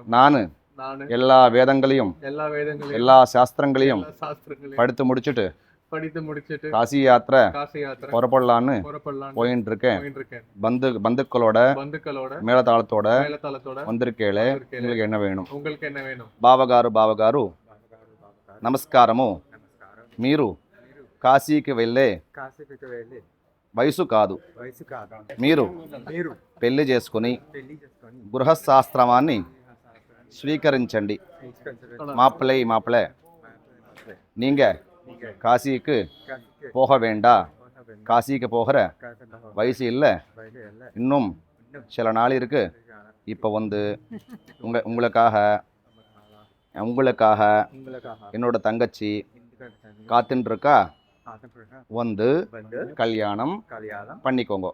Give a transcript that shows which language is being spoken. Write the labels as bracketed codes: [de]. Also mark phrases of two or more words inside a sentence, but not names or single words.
[ta] நானு எல்லா வேதங்களையும் எல்லா சாஸ்திரங்களையும் படித்து முடிச்சுட்டு காசி யாத்திரை புறப்படலான்னு போயிட்டு இருக்கேன். பந்துக்களோட மேலதாளத்தோட வந்திருக்கேளே. உங்களுக்கு என்ன வேணும்? [te] బావగారు నమస్కారము. మీరు కాశీకి వెళ్ళే వయసు కాదు. మీరు పెళ్లి చేసుకుని గృహశాస్త్రమాన్ని స్వీకరించండి. [ta] மாப்பிள்ளை நீங்க காசிக்கு போக வேண்டாம். காசிக்கு போகிற வயசு இல்லை. இன்னும் சில நாள் இருக்கு. இப்போ உங்களுக்காக உங்களுக்காக என்னோட தங்கச்சி காத்துட்டு இருக்கா, வந்து கல்யாணம் பண்ணிக்கோங்க.